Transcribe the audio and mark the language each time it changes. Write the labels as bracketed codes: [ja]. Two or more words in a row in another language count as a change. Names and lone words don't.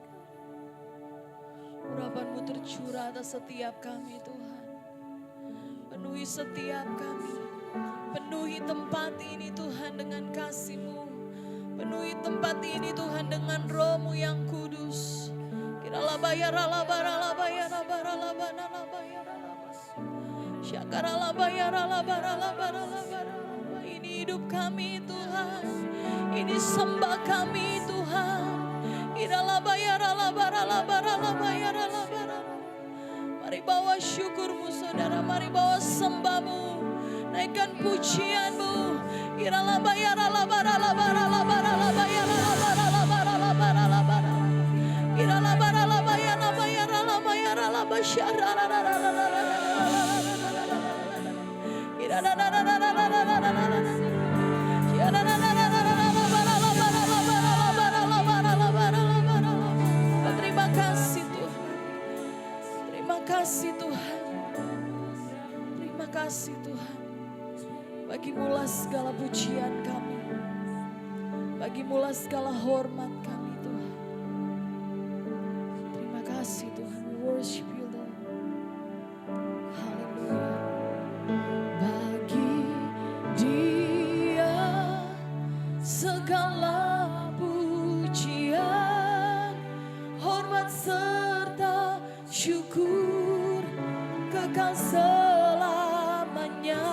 [id] Urapan-Mu tercurah atas setiap kami Tuhan. Penuhi setiap kami. Penuhi tempat ini Tuhan dengan kasih-Mu. Penuhi tempat ini Tuhan dengan Roh-Mu yang kudus. Kiralah bayaralah baralah bayaralah baralah baralah bayaralah. Syakaralah bayaralah baralah baralah baralah. Ini hidup kami Tuhan. Ini sembah kami Tuhan. Kiralah bayaralah baralah baralah bayaralah baralah. Mari bawa syukur-Mu saudara, mari bawa sembah-Mu. Naikkan pujian-Mu. Kiralah bayaralah baralah baralah baralah bayaralah baralah baralah baralah baralah. Kiralah baralah bayaralah bayaralah bayaralah basyaralah. Terima kasih Tuhan. Terima kasih Tuhan. Terima kasih Tuhan. Bagimulah segala pujian kami. Bagimulah segala hormat kami Tuhan. Terima kasih Tuhan. [en] We worship you Lord. [id] Haleluya. Bagi Dia segala pujian, hormat serta syukur kekal selamanya.